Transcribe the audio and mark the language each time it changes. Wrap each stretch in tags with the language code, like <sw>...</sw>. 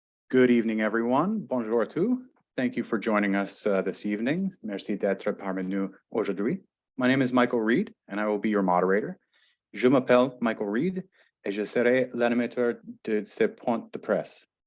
<en>Good evening, everyone.</en> <fr>Bonjour à tous.</fr> <en>Thank you for joining us this evening.</en> <fr>Merci d'être parmi nous aujourd'hui.</fr> <en>My name is Michael Reed, and I will be your moderator.</en> <fr>Je m'appelle Michael Reed, et je serai l'animateur de ce point de presse.</fr>